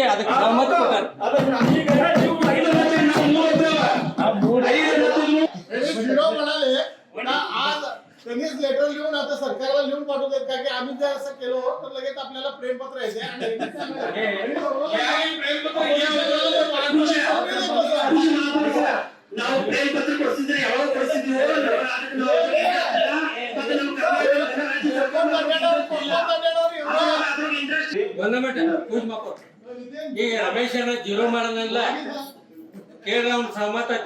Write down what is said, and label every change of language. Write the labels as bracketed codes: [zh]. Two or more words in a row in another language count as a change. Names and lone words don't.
[kn] ಅದಕ್ಕೆ ಸಹಮತ ಕೊಟ್ಟಾರೆ. [mr] त्यांनीच लेटर लिहून आता सरकारला लिहून पाठवतात का की आम्ही जर असं केलो तर लगेच आपल्याला प्रेमपत्र येते [kn] ನಾವು ಪ್ರೇಮಪತ್ರ ಕೊಡ್ತಿದ್ರೆ ಯಾವ ಪರಿಸ್ಥಿತಿ ಈಗ ರಮೇಶ್ ಅನ್ನ ಜೀರೋ ಮಾಡೋದಿಲ್ಲ ಕೇಳಿದ್ರೆ ಅವ್ನು ಸಹಮತ ಐತೆ.